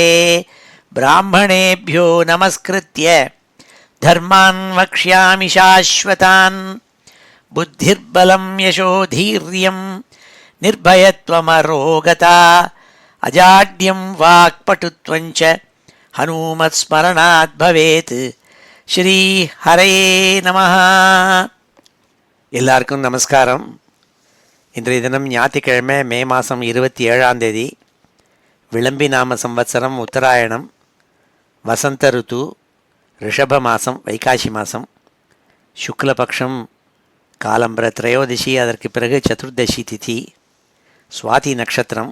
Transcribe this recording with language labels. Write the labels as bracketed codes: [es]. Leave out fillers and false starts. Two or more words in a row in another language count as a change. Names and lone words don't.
[sa] ब्राह्मणेभ्यो नमस्कृत्य धर्मान् वक्ष्यामि शाश्वतान्। बुद्धिर्बलं यशोधीर्यं निर्भयत्वमरोगता अजाड्यं वाक्पटुत्वं च हनुमत्स्मरणात् भवेत्। श्री हरये नमः. [ta] எல்லாருக்கும் நமஸ்காரம். இன்றைய தினம் ஞாயிற்றுக்கிழமை, மே மாதம் 27ஆம் தேதி, விளம்பி நாம சம்வத்சரம், உத்தராயணம், வசந்த ருத்து, ரிஷப மாதம், வைகாசி மாதம், சுக்லபக்ஷம், காலம்பர திரையோதசி, அதற்கு பிறகு சதுர்தசி திதி, சுவாதி நட்சத்திரம்.